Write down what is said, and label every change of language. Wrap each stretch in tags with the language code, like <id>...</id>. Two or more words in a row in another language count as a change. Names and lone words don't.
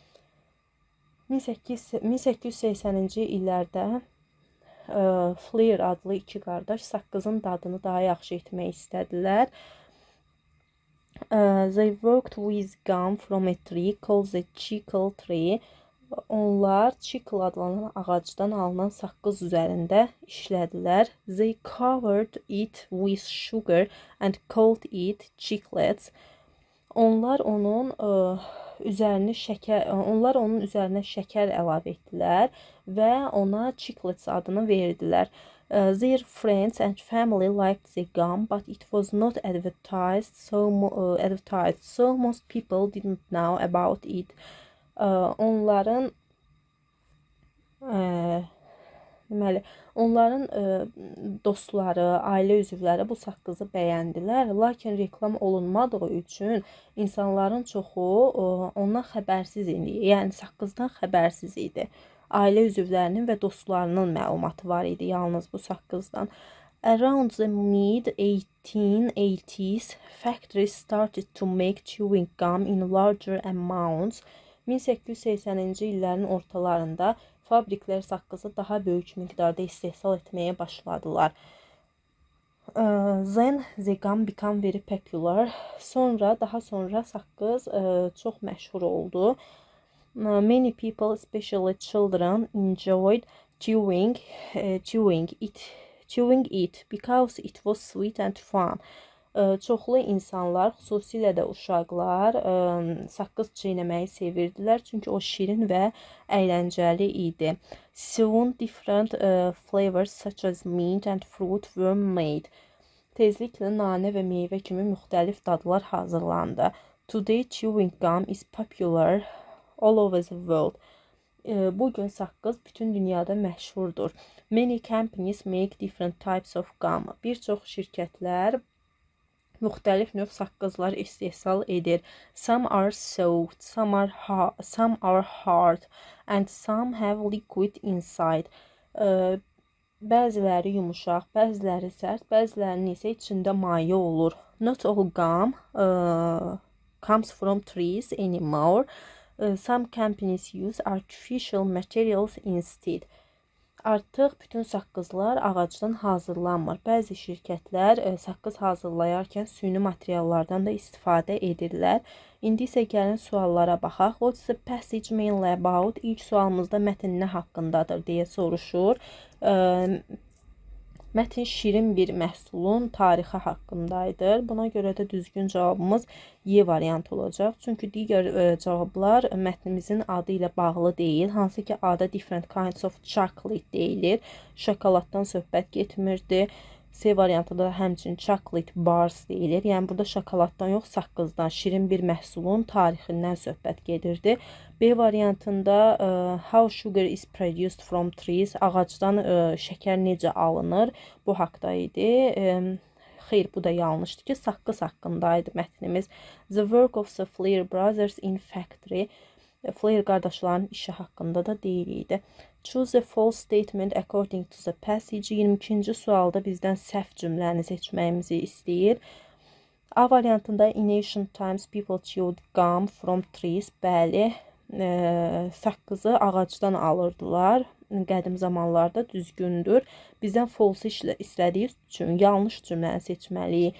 <az>1880-ci illərdə Flair adlı iki qardaş saqqızın dadını daha yaxşı etmək istədilər.</az> <en>They worked with gum from a tree called the chicle tree.</en> <az>Onlar chicle adlanan ağacdan alınan saqqız üzərində işlədilər.</az> <en>They covered it with sugar and called it chiclets.</en> <az>Onlar onun üzərinə şəkər əlavə etdilər və ona chiclets adını verdilər.</az> <en>Their friends and family liked the gum, but it was not advertised, so most people didn't know about it.</en> <az>Onların dostları, ailə üzvləri bu saqqızı bəyəndilər, lakin reklam olunmadığı üçün insanların çoxu ondan xəbərsiz idi, yəni saqqızdan xəbərsiz idi. Ailə üzvlərinin və dostlarının məlumatı var idi yalnız bu saqqızdan.</az> <en>Around the mid-1880s, factories started to make chewing gum in larger amounts.</en> <az>1880-ci illərin ortalarında fabriklər saqqızı daha böyük miqdarda istehsal etməyə başladılar.</az> <en>Then the gum became very popular.</en> <az>Daha sonra saqqız çox məşhur oldu.</az> <en>Many people, especially children, enjoyed chewing it because it was sweet and fun.</en> <az>Çoxlu insanlar, xüsusilə də uşaqlar saqqız çeynəməyi sevirdilər, çünki o şirin və əyləncəli idi.</az> <en>Soon different flavors such as mint and fruit were made.</en> <az>Tezliklə nanə və meyvə kimi müxtəlif dadlar hazırlandı.</az> <en>Today chewing gum is popular all over the world.</en> <az>Bugün saqqız bütün dünyada məşhurdur.</az> <en>Many companies make different types of gum.</en> <az>Bir çox şirkətlər müxtəlif növ saqqızlar istehsal edir.</az> <en>Some are soft, some are hard, and some have liquid inside.</en> <az>Bəziləri yumuşaq, bəziləri sərt, bəzilərinin isə içində maye olur.</az> <en>Not all gum comes from trees anymore. Some companies use artificial materials instead.</en> <az>Artıq bütün saqqızlar ağacdan hazırlanmır. Bəzi şirkətlər saqqız hazırlayarkən süni materiallardan da istifadə edirlər. İndi isə gəlin suallara baxaq.</az> <en>What's the passage mainly about?</en> <az>İlk sualımızda mətn nə haqqındadır deyə soruşur. Mətn şirin bir məhsulun tarixi haqqındaydır. Buna görə də düzgün cavabımız Y variantı olacaq. Çünki digər cavablar mətnimizin adı ilə bağlı deyil. Hansı ki, adı</az> <en>different kinds of chocolate</en> <az>deyilir. Şokoladdan söhbət getmirdi. C variantında da həmçinin</az> <en>chocolate bars</en> <az>deyilir. Yəni burada şokoladdan yox, saqqızdan, şirin bir məhsulun tarixindən söhbət gedirdi. B variantında how sugar is produced from trees, ağacdan şəkər necə alınır, bu haqda idi. Xeyr, bu da yanlışdır ki, saqqız haqqındaydı mətnimiz.</az> <en>The work of the Flair brothers in factory,</en> <az>Flair qardaşların işi haqqında da deyildi.</az> <en>Choose a false statement according to the passage.</en> <az>22-ci sualda bizdən səhv cümləni seçməyimizi istəyir. A variantında</az> <en>in ancient times people chewed gum from trees.</en> <az>Bəli, saqqızı ağacdan alırdılar. Qədim zamanlarda düzgündür. Bizdən false istədiyi üçün yanlış cümləni seçməliyik.</az>